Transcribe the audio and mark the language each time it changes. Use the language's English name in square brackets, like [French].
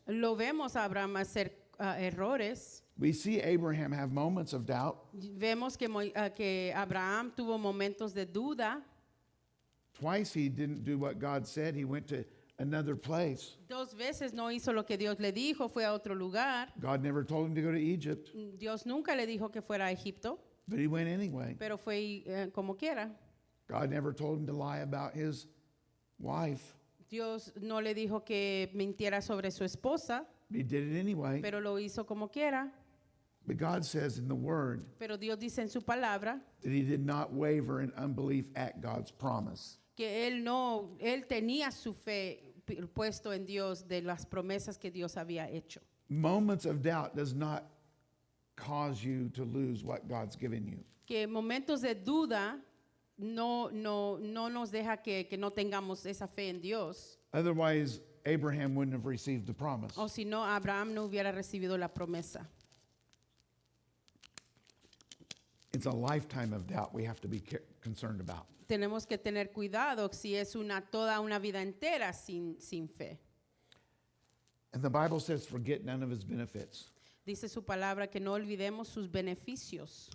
[Spanish] Lo vemos a Abraham hacer errores. [English] We see Abraham have moments of doubt. [Spanish] Vemos que Abraham tuvo momentos de duda. [English] Twice he didn't do what God said. He went to another place. [Spanish] 2 veces no hizo lo que Dios le dijo, fue a otro lugar. [English] God never told him to go to Egypt, [Spanish] Dios nunca le dijo que fuera a Egipto, [English] but he went anyway. [Spanish] pero fue como quiera. [English] God never told him to lie about his wife, [Spanish] Dios no le dijo que mintiera sobre su esposa, [English] but he did it anyway. [Spanish] pero lo hizo como quiera. [English] But God says in the Word [Spanish] Pero Dios dice en su palabra [English] that he did not waver in unbelief at God's promise. [Spanish] que él tenía su fe puesto en Dios de las promesas que Dios había hecho. [English] Moments of doubt does not cause you to lose what God's given you. [Spanish] Que momentos de duda no nos deja que no tengamos esa fe en Dios. [English] Otherwise, Abraham wouldn't have received the promise. [Spanish] O si no, Abraham no hubiera recibido la promesa. [English] It's a lifetime of doubt we have to be concerned about. [Spanish] Tenemos que tener cuidado si es toda una vida entera sin fe. [English] And the Bible says, forget none of his benefits. [Spanish] Dice su palabra que no olvidemos sus beneficios.